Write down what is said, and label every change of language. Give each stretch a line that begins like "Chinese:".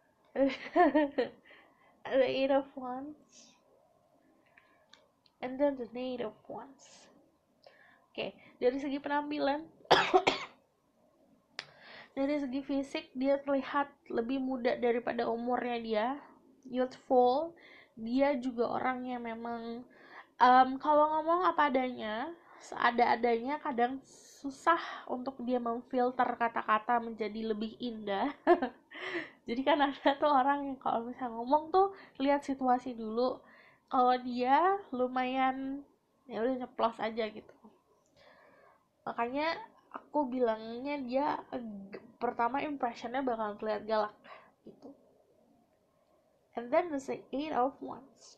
English: The Eight of Wands, and then the Knight of Wands.
Indonesian: Oke, dari segi penampilan dari segi fisik dia terlihat lebih muda daripada umurnya dia, youthful. Dia juga orang yang memang kalau ngomong apa adanya, seada-adanya, kadang susah untuk dia memfilter kata-kata menjadi lebih indah. Jadi kan ada tuh orang yang kalau misalnya ngomong tuh lihat situasi dulu. Kalau dia lumayan ya udah nyeplos aja gitu. Makanya aku bilangnya dia pertama impressionnya bakal terlihat galak gitu.
English: And then there's the Eight of Wands.